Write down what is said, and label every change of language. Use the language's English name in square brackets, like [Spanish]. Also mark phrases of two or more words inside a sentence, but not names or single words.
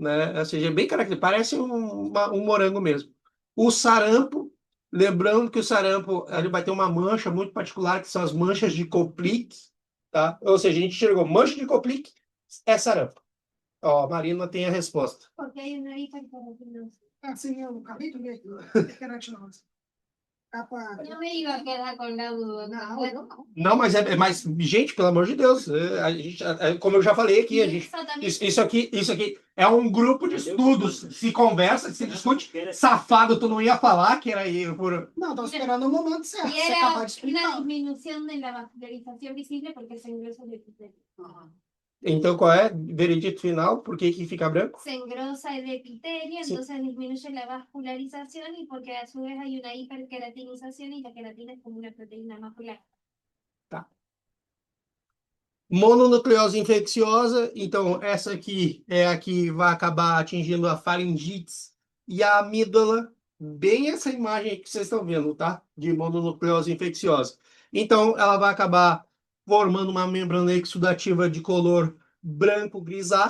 [Portuguese] Ou seja, bem característico, parece um morango mesmo. O sarampo, lembrando que o sarampo ele vai ter uma mancha muito particular, que são as manchas de Koplik, tá? Ou seja, a gente enxergou mancha de Koplik, é sarampo. Ó, a Marina tem a resposta. [Spanish] Porque hay una hiperkeratinosis. [Portuguese] Assim, eu acabei de ver queratinose. Capa... [Spanish] No me iba a quedar con la duda. [Portuguese] Não, eu não. Não, mas gente, pelo amor de Deus, a gente, como eu já falei aqui, a gente, isso aqui é um grupo de estudos, se conversa, se discute. Safado, tu não ia falar que era eu por. Não, estou esperando o momento certo. [Spanish] Y [Portuguese] Você acabar [Spanish] era [Portuguese] de explicar. [Spanish] una disminución de la vascularización visible porque se engrosa el epitelio. Aham. [Portuguese] Então, qual é o veredito final? Por que fica branco? [Spanish] Se engrosa el epitelio, Sí. entonces disminuye la vascularización y porque a su vez hay una hiperqueratinización y la queratina es como una proteína macular. [Portuguese] Mononucleose infecciosa, então essa aqui é a que vai acabar atingindo a faringites e a amígdala, bem essa imagem que vocês estão vendo, tá? De mononucleose infecciosa. Então, ela vai acabar formando uma membrana exudativa de color branco grisáceo, né?